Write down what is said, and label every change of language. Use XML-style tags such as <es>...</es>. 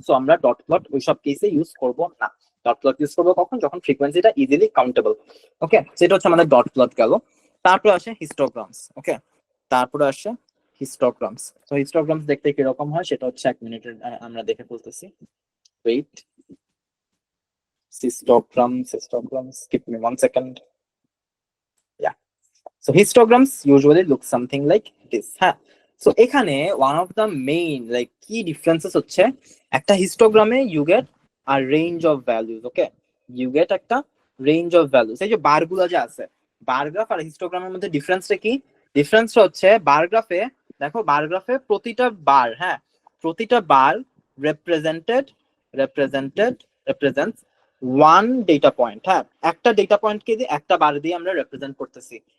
<bn>So আমরা dot plot ওইসব কেসে ইউজ করব না। ডট প্লট ইউজ করবো কখন? যখন ফ্রিকোয়েন্সিটা ইজিলি কাউন্টেবল। ওকে, সেটা হচ্ছে আমাদের ডট প্লট গেল। তারপরে আসে হিস্টোগ্রামস। ওকে, তারপরে আসে হিস্টোগ্রামস। তো হিস্টোগ্রামস দেখতে কিরকম হয় সেটা হচ্ছে 1 মিনিটের আমরা দেখে বলতেছি।</bn> <en>Wait, histograms, give me 1 second. Yeah, so histograms usually look something like this.</en> <bn>হ্যাঁ, সো এখানে</bn> <en>one of the main like key differences</en> <bn>হচ্ছে একটা হিস্টোগ্রামে</bn> <en>you get a range of values. Okay, you get</en> <bn>একটা</bn> <en>range of values।</en> <bn>এই যে বার গুলো যে আছে, বার গ্রাফ আর হিস্টোগ্রামের মধ্যে ডিফারেন্সটা কি? ডিফারেন্সটা হচ্ছে বার গ্রাফে দেখো, বার গ্রাফে প্রতিটা বার, হ্যাঁ, প্রতিটা বার রেপ্রেজেন্টেড রেপ্রেজেন্টেড</bn> <en>Represents one data point.</en> <bn>হ্যাঁ, একটা ডেটা পয়েন্টকে দিয়ে একটা বার দিয়ে আমরা রেপ্রেজেন্ট করতেছি।</bn>